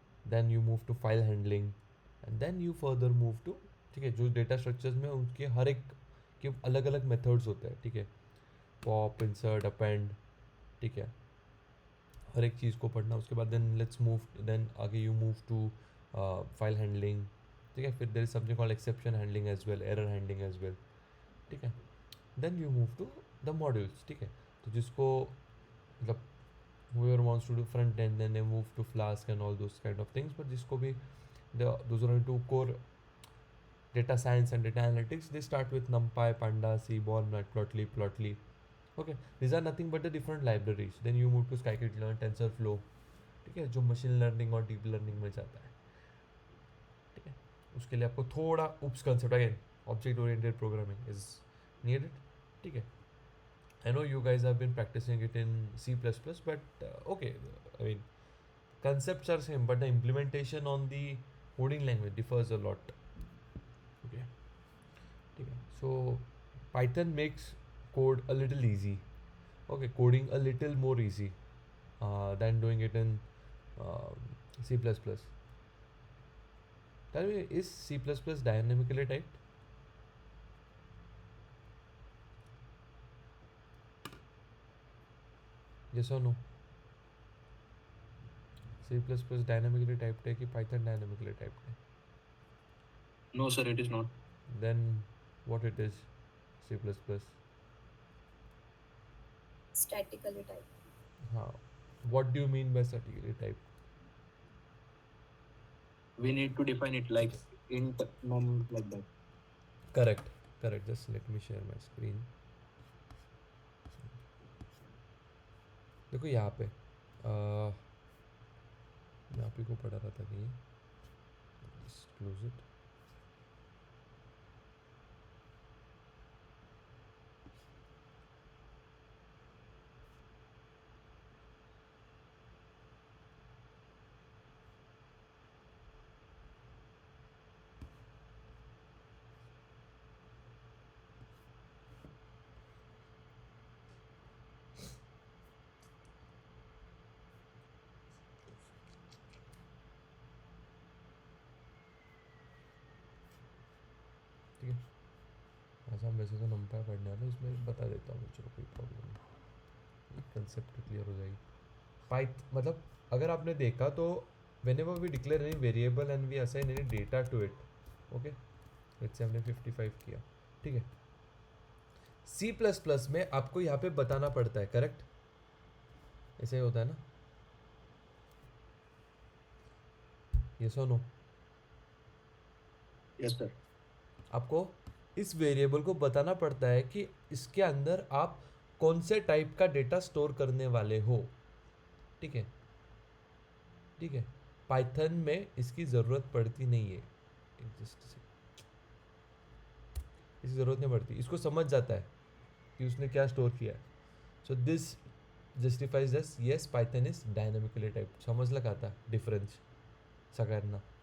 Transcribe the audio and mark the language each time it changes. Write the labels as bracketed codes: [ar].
[en] then you move to file handling and then you further move to, ठीक है, [hi] जो data structures में उनके हर एक के अलग अलग मेथड्स होते हैं, [en] ठीक है, pop, insert, append. [hi] ठीक है, हर एक चीज़ को पढ़ना. उसके बाद [en] then let's move, then [hi] आगे [en] You move to file handling. [hi] ठीक है, फिर [en] There is something called exception handling as well, error handling as well. [hi] ठीक है, [en] Then you move to the modules. [hi] ठीक है, तो जिसको मतलब [en] whoever wants to do front end, then they move to Flask and all those kind of things. But [hi] जिसको भी [en] those are into core data science and data analytics, they start with NumPy, Pandas, Seaborn, Matplotlib, Plotly. Okay, these are nothing but the different libraries. Then you move to scikit-learn, TensorFlow. [hi] ठीक है, जो machine learning और deep learning में जाता है. ठीक है, उसके लिए आपको थोड़ा उप्स concept, [en] Again object oriented programming is needed. [hi] ठीक है, [en] I know you guys have been practicing it in C++, but okay, I mean, concepts are same, but the implementation on the coding language differs a lot. Okay, [hi] ठीक है, [en] so Python makes code a little easy. Okay, coding a little more easy than doing it in C++. Tell me, is C++ dynamically typed? Yes or no? [hi] C plus plus dynamically typed है कि Python dynamically typed है? [en] No, sir, it is not. Then what it is C plus plus? Statically type. [hi] हाँ, [en] What do you mean by statically typed? We need to define it like int num like that. Correct correct, just let me share my screen. [hi] देखो यहाँ पे मैं आप ही को पढ़ा रहा था कि [en] Just close it. [hi] ठीक है, आज हम वैसे तो नंबर पढ़ने वाले, इसमें बता देता हूँ, चलो कोई प्रॉब्लम नहीं, कंसेप्ट क्लियर हो जाएगी. पाइथ मतलब अगर आपने देखा तो [en] whenever we declare any variable and we assign any data to it, okay, let's say [hi] हमने 55 किया, ठीक है. सी प्लस प्लस में आपको यहाँ पे बताना पड़ता है, करेक्ट? ऐसे ही होता है ना? [en] Yes और no? Yes, sir. [hi] आपको इस वेरिएबल को बताना पड़ता है कि इसके अंदर आप कौन से टाइप का डेटा स्टोर करने वाले हो, ठीक है? ठीक है, पाइथन में इसकी ज़रूरत पड़ती नहीं है, इसकी ज़रूरत नहीं पड़ती, इसको समझ जाता है कि उसने क्या स्टोर किया है. [en] So this justifies this, yes Python is dynamically type. [mr] समजलं का आता डिफरन्स सगळ्यांना?